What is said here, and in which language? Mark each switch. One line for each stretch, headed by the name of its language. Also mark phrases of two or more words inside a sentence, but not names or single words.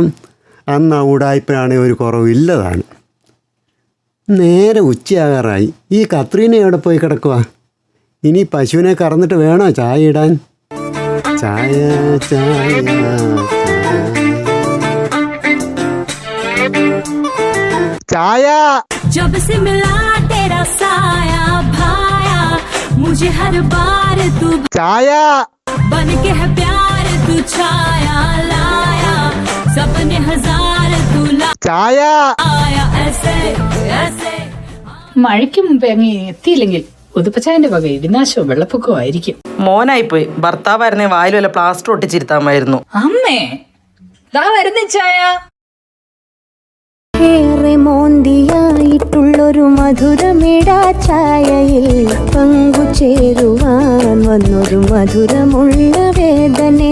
Malayalam: അന്ന് ആ ഉടായ്പയാണെ ഒരു കുറവില്ലതാണ്. നേരെ ഉച്ചയാകാറായി. ഈ കത്രീന എവിടെ പോയി കിടക്കുക? ഇനി പശുവിനെ കറന്നിട്ട് വേണോ ചായ ഇടാൻ? ചായ ചായ ചായ.
Hindi: जब से मिला तेरा साया भाया मुझे हर बार तू
Malayalam: ചായ
Hindi: बन के है प्यार तू छाया लाया सपने हजार तू
Malayalam: ചായ.
Hindi: लाया ऐसे ऐसे.
Malayalam: മഴയ്ക്ക് മുമ്പേ അങ്ങ് എത്തിയില്ലെങ്കിൽ ഉതുപ്പച്ചായന്റെ വക ഇടിനാശവും വെള്ളപ്പൊക്കവും ആയിരിക്കും. മോനായിപ്പോയി. ഭർത്താവായിരുന്നെ വായിൽ വല്ല പ്ലാസ്റ്റർ ഒട്ടിച്ചിരുത്താമായിരുന്നു. അമ്മേ ദാ വരുന്ന ചായ. ഏറെ മോന്തിയായിട്ടുള്ളൊരു മധുരമിടാ ചായയിൽ പങ്കുചേരുവാൻ വന്നൊരു മധുരമുള്ള വേദനെ.